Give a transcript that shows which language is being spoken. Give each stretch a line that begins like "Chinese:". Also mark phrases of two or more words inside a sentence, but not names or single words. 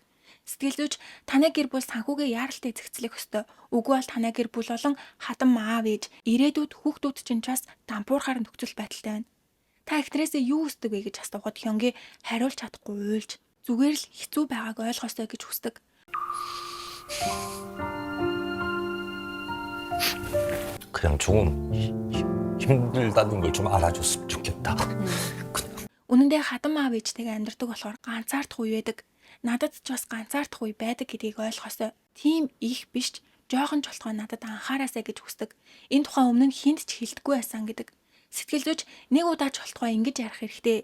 Mongolian: Сэтгэл зүйч танай гэр бүл санхүүгээ яаралтай эзэгцлэх ёстой. Үгүй бол танай гэр бүл болон хадам аав ээж, ирээдүйд хүүхдүүд чинь ч бас дампуурхаар нөхцөл байдалтай байна. Та эхнэрээсээ юу хүсдэг вэ гэж асуухад Хёнги хариулж чадахгүй уйлж зүгээр л хэцүү байгааг ойлгоостой гэж хүсдэг.
Korean: 그냥 조금 힘들다는 걸 좀 알아줬으면 좋겠다.
Mongolian: Үнэн дээр хадам аав ээжтэйгээ амьдардаг болохоор ганцаардах үе байдаг. Надад ч бас ганцаардах үе байдаг гэдгийг ойлгосоо. Тийм их биш ч жоохон ч болтгой надад анхаараасаа гэж хүсдэг. Энэ тухай өмнө нь хинт ч хэлдэггүй байсан гэдэг. Сэтгэл зүйч нэг удаа ч болтгой ингэж ярих хэрэгтэй.